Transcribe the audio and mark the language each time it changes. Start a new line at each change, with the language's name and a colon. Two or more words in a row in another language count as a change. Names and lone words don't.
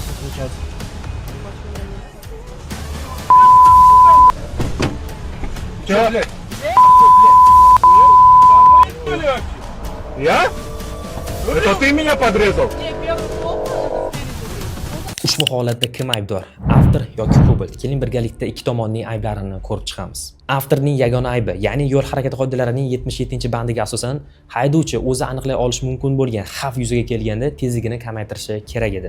Russian: сейчас. Че, блядь? Я? Это ты меня подрезал?
Uzbek: Ushbu holatda kim aybdor? Avtor yoki Cobalt? Keling birgalikda ikki tomonning ayblarini ko'rib chiqamiz. Avtorning yagona aybi, ya'ni yo'l harakati qoidalarining 77-bandiga asosan haydovchi o'zi aniqlay olishi mumkin bo'lgan xavf yuzaga kelganda tezligini kamaytirishi kerak edi.